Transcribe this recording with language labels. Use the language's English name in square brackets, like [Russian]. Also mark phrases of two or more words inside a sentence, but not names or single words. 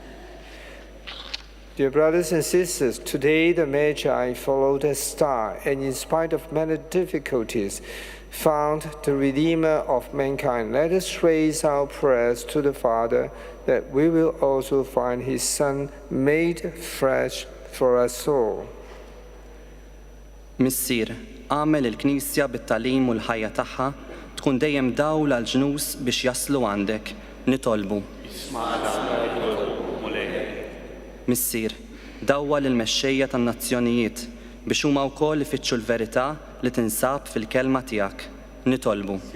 [English] Dear brothers and sisters, today the Magi followed a star, and in spite of many difficulties, found the Redeemer of mankind. Let us raise our prayers to the Father that we will also find His Son made flesh for us all. [Maltese] Missier, għamel il-Knisja bit-talim u l-ħajja tagħha tkun dejjem dawl għal ġnus biex jaslu għandek, nitolbu. Missier, dawwa lill-mexxejja tan-nazzjonijiet biex huma wkoll ifittxu l-verità li tinsab fil-kelma tiegħek, nitolbu.